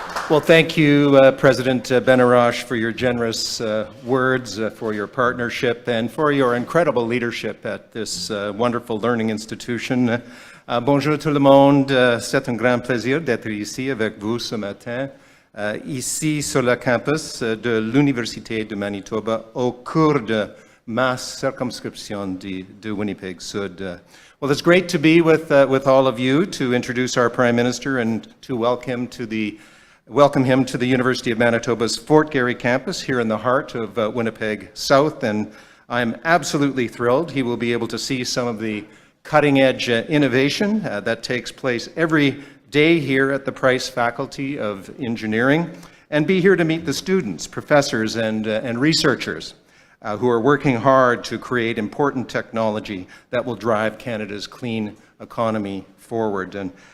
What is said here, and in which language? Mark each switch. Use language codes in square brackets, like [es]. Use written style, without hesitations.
[en] Well, thank you, President Benarosh, for your generous words, for your partnership, and for your incredible leadership at this wonderful learning institution. [fr] Bonjour tout le monde, c'est un grand plaisir d'être ici avec vous ce matin, ici sur le campus de l'Université de Manitoba au cours de ma circumscription de Winnipeg Sud. [en] Well, it's great to be with all of you to introduce our Prime Minister and to welcome him to the University of Manitoba's Fort Garry campus here in the heart of Winnipeg South, and I'm absolutely thrilled he will be able to see some of the cutting-edge innovation that takes place every day here at the Price Faculty of Engineering, and be here to meet the students, professors, and researchers who are working hard to create important technology that will drive Canada's clean economy forward.